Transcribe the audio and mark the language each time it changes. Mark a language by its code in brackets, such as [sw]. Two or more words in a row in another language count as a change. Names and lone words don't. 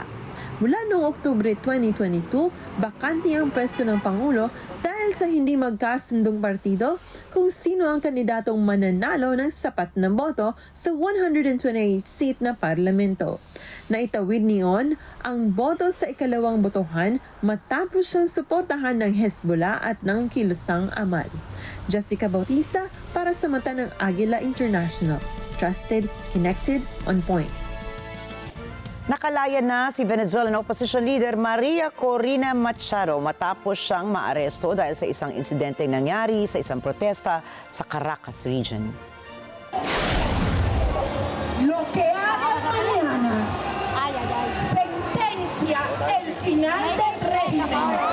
[tl] Mula noong Oktubre 2022, bakante ang pwesto ng Pangulo dahil sa hindi magkasundong partido kung sino ang kandidatong mananalo ng sapat na boto sa 128 seat na parlamento. Naitawid ni Aoun ang boto sa ikalawang botohan matapos siyang suportahan ng Hezbollah at ng kilusang Amal. Jessica Bautista para sa mata ng Agila International. [en] Trusted, connected, on point. [tl] Nakalaya na si [en] Venezuelan opposition leader [tl] Maria Corina Machado matapos siyang maaresto dahil sa isang insidente nangyari sa isang protesta sa Caracas region. [es] Lo que haga mañana sentencia el final del régimen.